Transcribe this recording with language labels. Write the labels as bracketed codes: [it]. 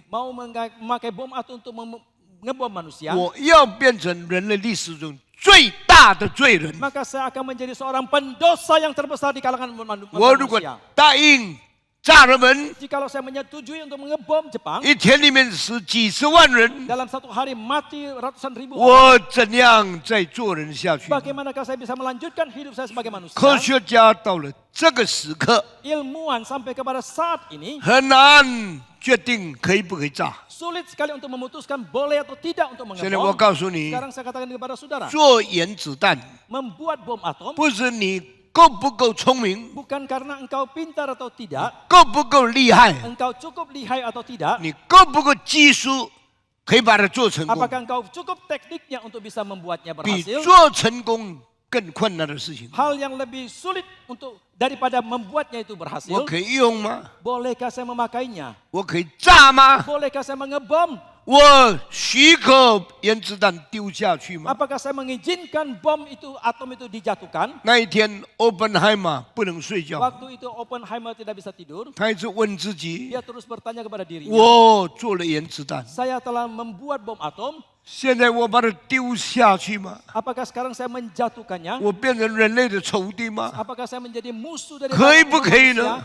[id] mau memakai bom atom untuk mengebom manusia. [zh] 我要变成人类历史中最大的罪人。 [id] Maka saya akan menjadi seorang pendosa yang terbesar di kalangan [zh] 我如果 [id] manusia. [zh] 答应炸人们， [id] Jikalau saya menyetujui untuk mengebom Jepang, [zh] 一天里面死几十万人， [id] dalam satu hari mati ratusan ribu orang, [zh] 我怎样再做人下去？ [id] bagaimanakah saya bisa melanjutkan hidup saya sebagai manusia? [zh] 科学家到了这个时刻， [id] Ilmuwan sampai kepada saat ini [zh] 很难决定可以不可以炸。 [id] sulit sekali untuk memutuskan boleh atau tidak untuk [zh] 现在我 [id] mengebom. [zh] 告诉你， [id] Sekarang saya katakan kepada saudara, [zh] 做原子弹 [id] membuat bom atom [zh] 不是你够不够聪明， [id] bukan karena engkau pintar atau tidak, [zh] 够不够厉害， [id] engkau cukup lihai atau tidak, [zh] 你够不够技术，可以把它做成功， [id] apakah engkau cukup tekniknya untuk bisa membuatnya [zh] 比 [id] berhasil. [zh] 做成功更困难的事情， [id] Hal yang lebih sulit untuk daripada membuatnya itu berhasil. [zh] 可以用吗？ [id] Bolehkah saya memakainya? [zh] 我可以炸吗？ [id] Bolehkah saya mengebom? [zh] 我许可原子弹丢下去吗？ [id] Apakah saya mengizinkan bom itu, atom itu dijatuhkan? [zh] 那一天，Oppenheimer 不能睡觉， [id] Waktu itu Oppenheimer tidak bisa tidur. [zh] 他一直问自己： [id] Dia terus bertanya kepada dirinya, [zh] 我做了原子弹， [id] saya telah membuat bom atom. [zh] 现在我把它丢下去吗？ [id] Apakah sekarang saya menjatuhkannya? [zh] 我变成人类的仇敌吗？ [id] Apakah saya menjadi musuh dari [zh] 可以不可以呢？